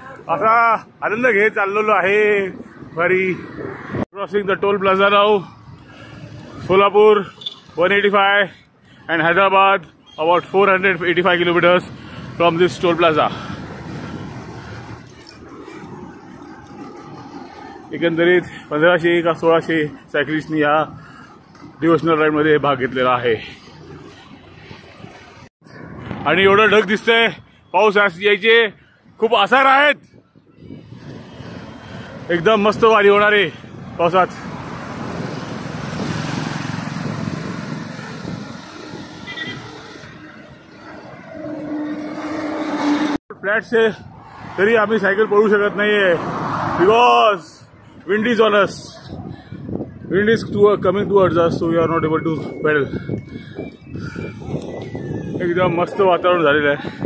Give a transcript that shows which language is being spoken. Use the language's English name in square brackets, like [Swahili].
[Marathi] असा आनंद घेत चाललेलो आहे. वारी [English] crossing the toll plaza [Marathi] now. Solapur 185 [English] and Hyderabad about 485 kilometers from this toll plaza. [Marathi] एकंदरीत 1500 का 1600 सायकलिस्टनी या डिव्होशनल राईड मध्ये भाग घेतलेला आहे. आणि एवढं ढग दिसतंय, पाऊस यायचे खूप आसार आहेत. एकदम मस्त वारी होणार आहे पावसात. फ्लॅट से तरी आम्ही सायकल पळू शकत नाहीये [English] Because wind is on us. Wind is coming towards us, so we are not able to pedal. [Marathi] एकदम मस्त वातावरण झालेलं आहे.